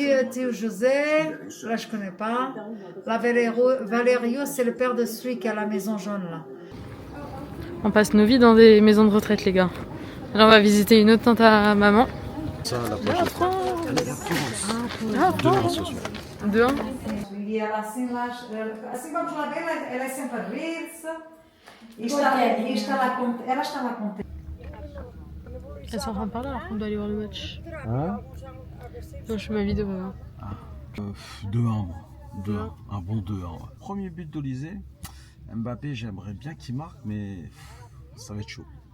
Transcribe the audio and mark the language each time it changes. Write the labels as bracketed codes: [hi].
[fr] Tio José, là je connais pas. La Valério, c'est le père de celui qui a la maison jaune là. On passe nos vies dans des maisons de retraite, les gars. Là, on va visiter une autre tante à maman. Ça, la prochaine fois. Demain ce soir. Dehors. [pt] E ela assim lá, assim vamos lá ver, ela é sempre a rir-se. E ela está lá contente. [fr] Elle sont en train de parler alors qu'on doit aller voir le match. Hein? Non, je fais ma vidéo maintenant. 2-1. 2-1. Un bon 2-1. Premier but d'Olysée. Mbappé, j'aimerais bien qu'il marque, mais ça va être chaud.